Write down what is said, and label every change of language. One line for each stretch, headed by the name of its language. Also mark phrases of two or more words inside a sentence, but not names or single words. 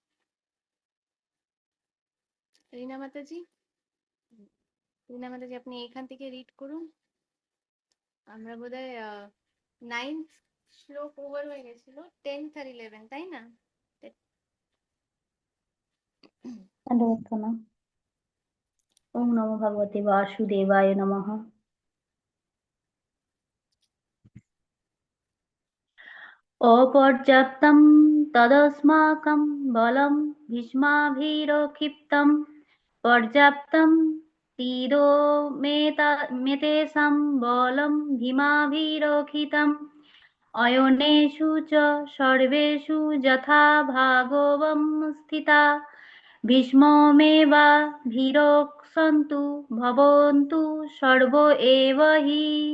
Bangla: রীনা মাতাজি। রীনা মাতাজি, আপনি এখান থেকে রিড করুন। আমরা বোধহয় 9th শ্লোক ওভার হয়ে গেছিল, 10th আর 11, তাই না? প্রার্থনা।
Sanskrit: ওম নমো ভগবতে বাসুদেবায় নমঃ। অপর্যাপ্তম তদস্মাকং বলম ভীষ্মাভিরক্ষিপ্তম পর্যাপ্তম মেতেষাং বলম ভীমাভিরক্ষিতম অয়নেষু চ সর্বেষু যথা ভাগবম স্থিতা ভীষ্মমেবাভিরক্ষन्तু ভবন্তু সর্ব এব হি।